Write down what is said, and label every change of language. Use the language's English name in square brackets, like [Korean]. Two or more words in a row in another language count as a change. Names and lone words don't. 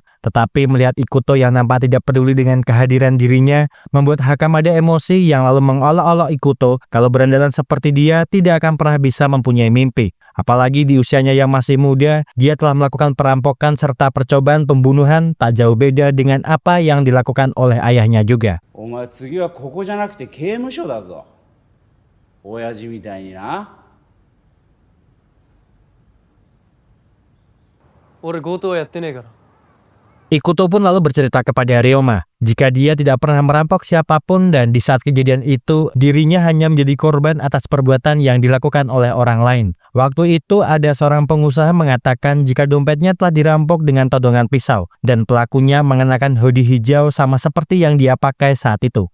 [Indonesian] Tetapi melihat Ikuto yang nampak tidak peduli dengan kehadiran dirinya, membuat Hakamada emosi yang lalu mengolok-olok Ikuto kalau berandalan seperti dia tidak akan pernah bisa mempunyai mimpi. Apalagi di usianya yang masih muda, dia telah melakukan perampokan serta percobaan pembunuhan tak jauh beda dengan apa yang dilakukan oleh ayahnya juga. [Japanese] Omae, 次はここじゃなくて刑務所だぞ。親父みたいにな。俺強盗はやってねえから。 [Indonesian] Ikuto pun lalu bercerita kepada Ryoma jika dia tidak pernah merampok siapapun dan di saat kejadian itu dirinya hanya menjadi korban atas perbuatan yang dilakukan oleh orang lain. Waktu itu ada seorang pengusaha mengatakan jika dompetnya telah dirampok dengan todongan pisau dan pelakunya mengenakan hoodie hijau sama seperti yang dia pakai saat itu.